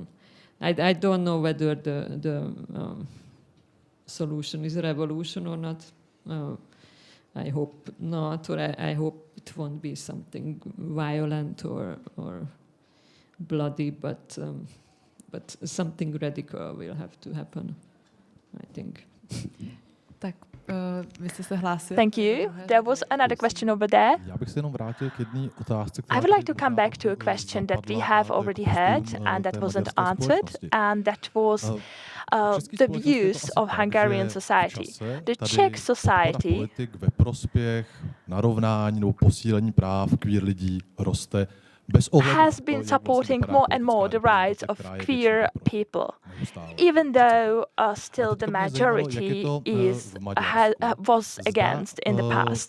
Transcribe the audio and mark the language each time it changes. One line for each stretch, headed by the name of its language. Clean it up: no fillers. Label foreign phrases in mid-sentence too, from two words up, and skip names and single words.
English: I don't know whether the solution is a revolution or not. I hope not, or I hope it won't be something violent or bloody, but something radical will have to happen, I think.
Czech: Tak, vy jste se hlásil.
English: Thank you. There was another question over there. I would like to come back to a question that we have already heard and that wasn't answered, and that was the views of Hungarian society. The Czech society has been supporting more and more the rights of queer people, even though still the majority was against in the past.